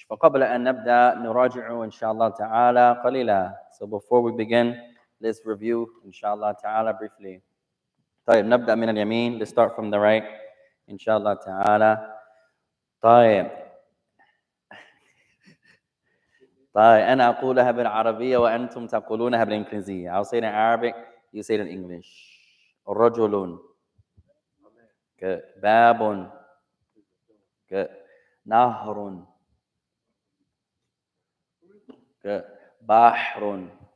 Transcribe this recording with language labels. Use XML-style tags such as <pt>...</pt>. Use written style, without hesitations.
<ar>فقبل أن نبدأ نراجع إن شاء الله تعالى قليلا.</ar> <en>So before we begin, let's review</en> <ar>إن شاء الله تعالى</ar> <en>briefly.</en> <ar>طيب نبدأ من اليمين.</ar> <en>Let's start from the right</en> <ar>إن شاء الله تعالى. طيب أنا أقولها بالعربية وأنتم تقولونها بالإنجليزية.</ar> <en>I'll say it in Arabic, you say it in English.</en> <ar>رجل. Good. باب. Good. نهر. Good. بحر.</ar>